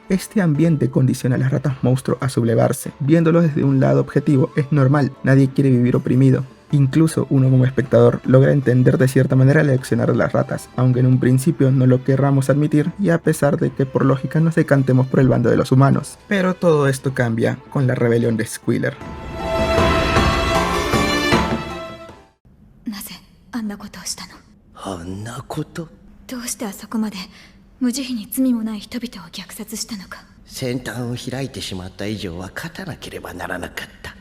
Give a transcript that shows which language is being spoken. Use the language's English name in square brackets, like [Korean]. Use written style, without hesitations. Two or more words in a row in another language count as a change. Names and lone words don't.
[Spanish] Este ambiente condiciona a las ratas monstruo a sublevarse. Viéndolo desde un lado objetivo es normal, nadie quiere vivir oprimido. Incluso uno como espectador logra entender de cierta manera el accionar de las ratas, aunque en un principio no lo querramos admitir y a pesar de que por lógica nos decantemos por el bando de los humanos. Pero todo esto cambia con la rebelión de Squealer. [Japanese] なぜあんなことをしたの？あんなこと？どうしてあそこまで無慈悲に罪もない人々を虐殺したのか。先端を開いてしまった以上は勝たなければならなかった。